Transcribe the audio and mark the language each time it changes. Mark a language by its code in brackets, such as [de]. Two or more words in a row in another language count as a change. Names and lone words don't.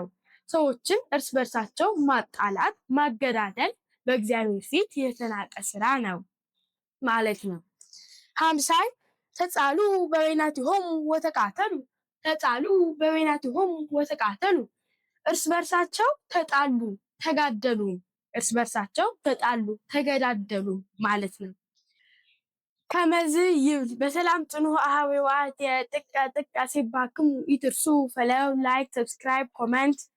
[am] ሰዎችን እርስ በርሳቸው ማጣላት ማገዳደል በእግዚአብሔር ፊት የተናቀ ስራ ነው ማለት ነው። [gez] ሀምሳይ ተጻሉ በበይናቲሆሙ ወተቃተሉ ተጻሉ በበይናቲሆሙ ወተቃተሉ [am] እርስ በርሳቸው ተጣሉ ተጋደሉ እርስ በርሳቸው ተጣሉ ተገዳደሉ ማለት ነው። [gez] ከመዝ ይብል በሰላም ጽኑዕ አሃዌ ዋህት ጥቀ ጥቀ ሲባክሙ ኢትርሱ [en] follow like subscribe comment